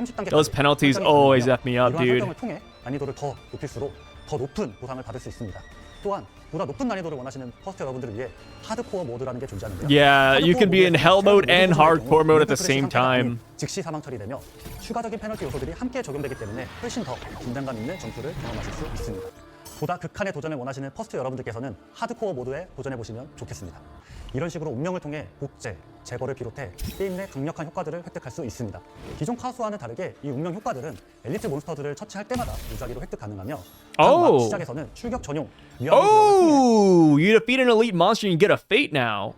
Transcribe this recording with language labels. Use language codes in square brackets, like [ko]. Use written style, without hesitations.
[en] Those penalties always F me up, dude. [ko] 난이도를 더 높일수록 더 높은 보상을 받을 수 있습니다. 또한 보다 높은 난이도를 원하시는 퍼스트 여러분들을 위해 하드코어 모드라는 게 존재하는데요. [en] Yeah, you can be in hell mode and hardcore mode at the same time. [ko] 즉시 사망 처리되며 추가적인 페널티 요소들이 함께 적용되기 때문에 훨씬 더 긴장감 있는 점수를 경험하실 수 있습니다. 보다 극한의 도전을 원하시는 퍼스트 여러분들께서는 하드코어 모드에 도전해보시면 좋겠습니다. 이런 식으로 운명을 통해 복제, 제거를 비롯해 게임 내 강력한 효과들을 획득할 수 있습니다. 기존 카수와는 다르게 이 운명 효과들은 엘리트 몬스터들을 처치할 때마다 무작위로 획득 가능하며 각 시작에서는 출격 전용 [en] Oh, you defeat an elite monster and you get a fate now.